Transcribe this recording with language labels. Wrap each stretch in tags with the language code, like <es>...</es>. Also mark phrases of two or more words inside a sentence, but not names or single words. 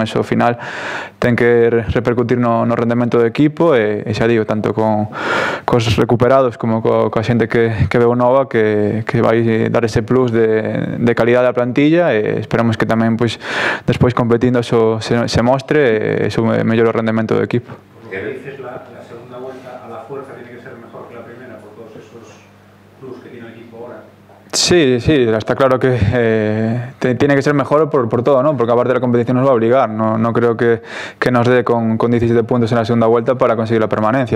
<gl>Eso ao final ten que repercutir no rendemento do equipo e xa digo, tanto cos recuperados como coa xente que veu nova que vai dar ese plus de calidade á plantilla e esperamos que tamén pois despois competindo se mostre e sume mellor o rendemento do equipo.</gl> <es>Dices la segunda vuelta a la fuerza tiene que ser mejor que la primera por todos esos plus que tiene el equipo ahora. Sí, está claro que tiene que ser mejor por todo, ¿no? Porque aparte la competición nos va a obligar. No creo que nos dé con 17 puntos en la segunda vuelta para conseguir la permanencia.</es>